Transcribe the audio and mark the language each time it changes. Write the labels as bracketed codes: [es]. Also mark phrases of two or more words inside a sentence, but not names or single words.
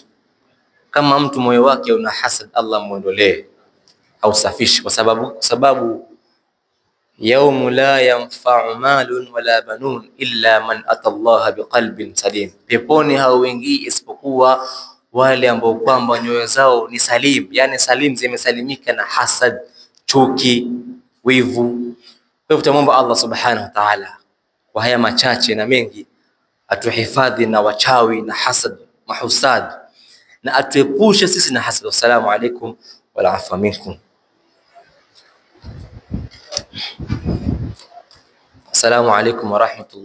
[sw] Kama mtu moyo wake una hasad, Allah muondolee au safishe, kwa sababu [ar] يوم لا ينفع مال ولا بنون إلا من أتى الله بقلب سليم, [sw] peponi hauingii isipokuwa wale ambao kwamba nyoyo zao ni salim, yani salim, zimesalimika na hasad, chuki, wivu. Kwa hivyo tumuomba [ar] الله سبحانه وتعالى [sw] kwa haya machache na mengi atuhifadhi na wachawi na hasad, mahusad, na atuepushe sisi na hasad. [ar] والسلام عليكم والعفو منكم السلام عليكم ورحمة الله.